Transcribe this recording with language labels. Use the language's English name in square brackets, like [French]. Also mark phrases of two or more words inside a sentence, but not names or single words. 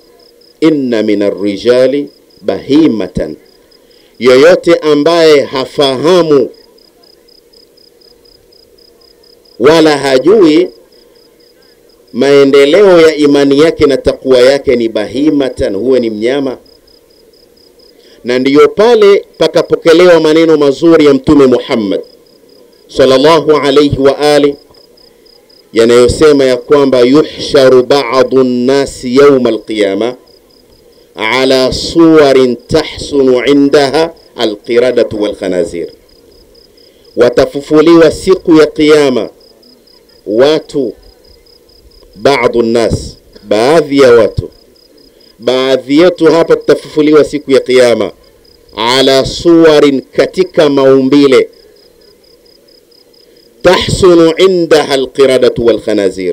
[Arabic] إن من الرجال بهيمة, [Swahili] yoyote ambaye hafahamu wala hajui maendeleo ya imani yake na takwa yake, ni bahimatan, huwe ni mnyama. Na ndiyo pale pakapokelewa maneno mazuri ya Mtume Muhammad [Arabic] صلى الله عليه وآله, [Swahili] yanayosema ya kwamba [Arabic] يحشر بعض الناس يوم القيامة على صور تحسن عندها القردة والخنازير. [Swahili] Watafufuliwa siku ya kiyama watu, [Arabic] بعض الناس, [Swahili] baadhi ya watu, baadhi yetu hapa tutafufuliwa siku ya kiyama, [Arabic] على صور, [Swahili] katika maumbile, [Arabic] تحسن عندها القردة والخنازير.